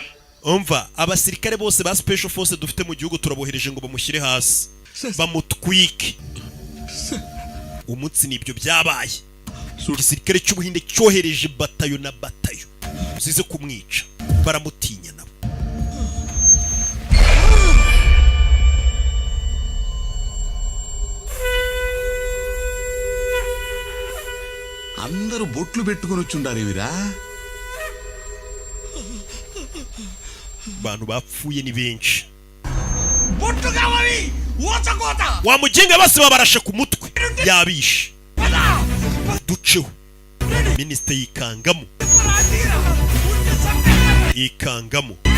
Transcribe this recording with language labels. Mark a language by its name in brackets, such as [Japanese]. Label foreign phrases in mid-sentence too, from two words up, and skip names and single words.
[Kinyarwanda] umva abasirikare bose ba [English] special force [Kinyarwanda] dufite mu gihugu turabohereje ngo bamushyire hasi bamutwike. umunsi nibyo byabaye. igisirikare cy'ubuhinde cyohereje batayo na batayo zize kumwica, baramutinya nabo. [Telugu] అందరూ బొట్లు పెట్టుకొని వచ్చుండారు ఇవిరా. [Kinyarwanda] abantu bapfuye ni benshi. wamugenga bose babarashe ku mutwe yabishe. duceho minisita yikangamo yikangamo.